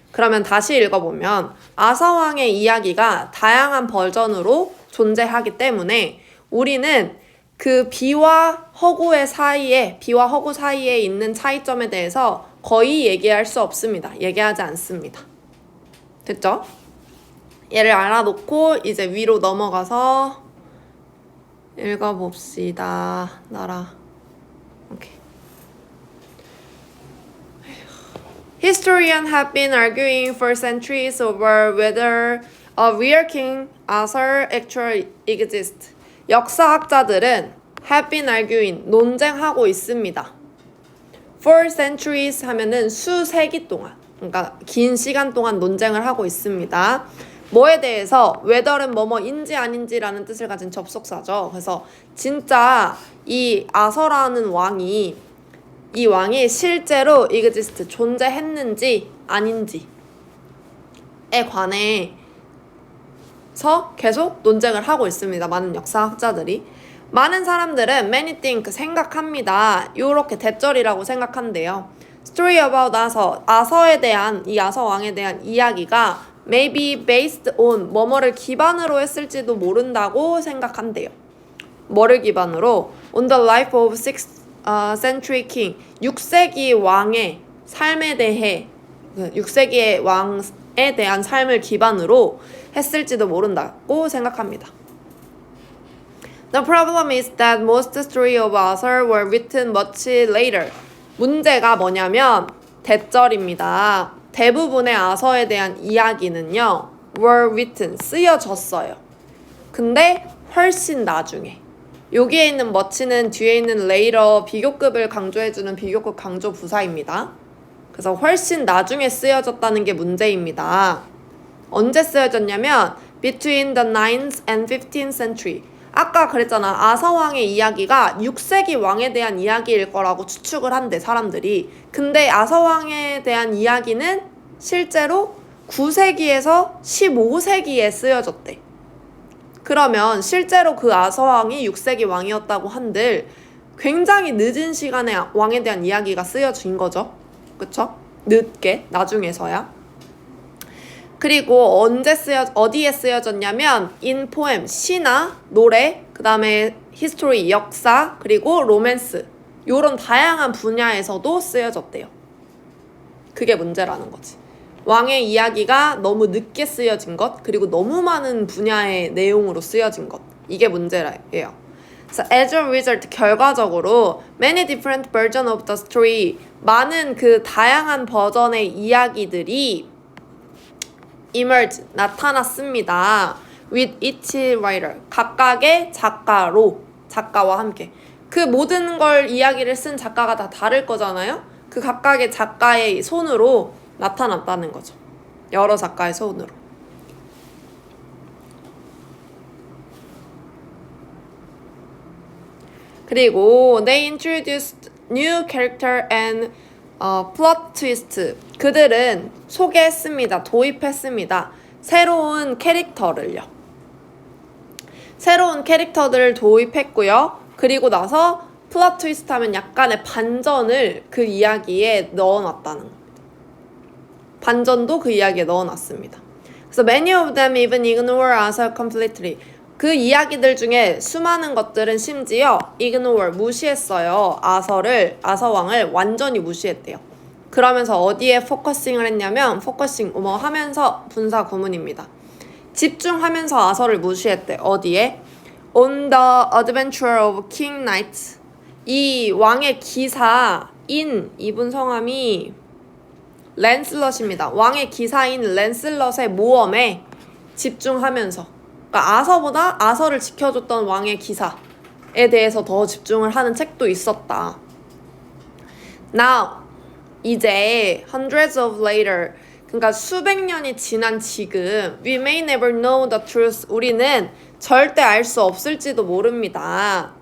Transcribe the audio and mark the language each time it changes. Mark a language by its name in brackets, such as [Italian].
[Korean] 그러면 다시 읽어보면 아서왕의 이야기가 다양한 버전으로 존재하기 때문에 우리는 그 B와 허구 사이에 있는 차이점에 대해서 거의 얘기할 수 없습니다. 얘기하지 않습니다. 됐죠? 얘를 알아놓고 이제 위로 넘어가서 읽어봅시다. 오케이. [English] Historians have been arguing for centuries over whether a real King Arthur actually exists. [Korean] 역사학자들은 [English] have been arguing, [Korean] 논쟁하고 있습니다. For centuries 하면은 수세기 동안, 그러니까 긴 시간 동안 논쟁을 하고 있습니다. 뭐에 대해서 whether는 뭐뭐인지 아닌지라는 뜻을 가진 접속사죠. 그래서 진짜 이 아서라는 왕이 실제로 exist 존재했는지 아닌지에 관해서 계속 논쟁을 하고 있습니다. 많은 역사학자들이. 많은 사람들은 many think 생각합니다. 요렇게 대절이라고 생각한대요. Story about 아서에 대한 이 아서 왕에 대한 이야기가 [English] maybe based on [Korean] 뭐뭐를 기반으로 했을지도 모른다고 생각한대요. 뭐를 기반으로? [English] On the life of 6th century king [Korean] 6세기 왕의 삶에 대해 6세기의 왕에 대한 삶을 기반으로 했을지도 모른다고 생각합니다. [English] The problem is that most stories of Arthur were written much later. [Korean] 문제가 뭐냐면 대절입니다. 대부분의 아서에 대한 이야기는요 [English] were written, [Korean] 쓰여졌어요. 근데 훨씬 나중에. 여기에 있는 much는 뒤에 있는 later 비교급을 강조해주는 비교급 강조 부사입니다. 그래서 훨씬 나중에 쓰여졌다는 게 문제입니다. 언제 쓰여졌냐면 [English] between the 9th and 15th century. [Korean] 아까 그랬잖아. 아서왕의 이야기가 6세기 왕에 대한 이야기일 거라고 추측을 한대 사람들이. 근데 아서왕에 대한 이야기는 실제로 9세기에서 15세기에 쓰여졌대. 그러면 실제로 그 아서왕이 6세기 왕이었다고 한들 굉장히 늦은 시간에 왕에 대한 이야기가 쓰여진 거죠. 그쵸? 늦게, 나중에서야. 그리고 어디에 쓰여졌냐면 in poem, 시나 노래, 그 다음에 history, 역사, 그리고 로맨스 요런 다양한 분야에서도 쓰여졌대요. 그게 문제라는 거지. 왕의 이야기가 너무 늦게 쓰여진 것, 그리고 너무 많은 분야의 내용으로 쓰여진 것, 이게 문제예요. [English] So as a result, [Korean] 결과적으로 [English] many different versions of the story, [Korean] 많은 그 다양한 버전의 이야기들이 [English] emerge, 나타났습니다. with each writer, [Korean] 각각의 작가와 함께. 그 모든 걸 이야기를 쓴 작가가 다 다를 거잖아요. 그 각각의 작가의 손으로 나타났다는 거죠. 여러 작가의 손으로. [English] 그리고 they introduced new character and plot twist. [Korean] 그들은 소개했습니다. 도입했습니다. 새로운 캐릭터를요. 새로운 캐릭터들을 도입했고요. 그리고 나서 플롯 트위스트 하면 약간의 반전을 그 이야기에 넣어놨다는 겁니다. 반전도 그 이야기에 넣어놨습니다. 그래서 [English] many of them even ignore Arthur completely. [Korean] 그 이야기들 중에 수많은 것들은 심지어 ignore, 무시했어요. 아서 왕을 완전히 무시했대요. 그러면서 어디에 포커싱을 했냐면 포커싱 하면서 분사 구문입니다. 집중하면서 아서를 무시했대. 어디에? [English] On the adventure of King Knight. [Korean] 이 왕의 기사인 이분 성함이 랜슬럿입니다. 왕의 기사인 랜슬럿의 모험에 집중하면서, 그러니까 아서를 지켜줬던 왕의 기사에 대해서 더 집중을 하는 책도 있었다. [English] Now, 이제 hundreds of later, [Korean] 그러니까 수백 년이 지난 지금 [English] we may never know the truth. [Korean] 우리는 절대 알 수 없을지도 모릅니다.